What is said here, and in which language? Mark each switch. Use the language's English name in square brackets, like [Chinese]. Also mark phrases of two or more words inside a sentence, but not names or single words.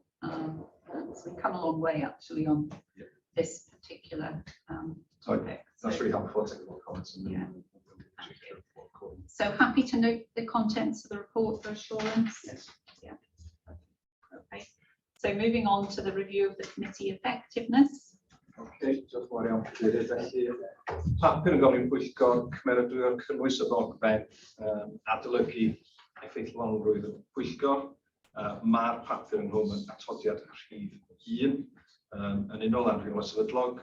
[English] So we've come a long way actually on this particular topic. That's really helpful. I'll take a lot of comments. Yeah. So happy to note the contents of the report for assurance. Yes. Yeah. Okay. So moving on to the review of the committee effectiveness. [Welsh] Okay, diolch yn fawr iawn, cadeirydd. Felly, papur yn gofyn pwyllgor cymeradwyo'r cynnwys o ddogfen adolygu effeithlonrwydd y pwyllgor. Mae'r papur yn hwn yn atodiad rhif 1 yn unol â'n rhywle sefydlog.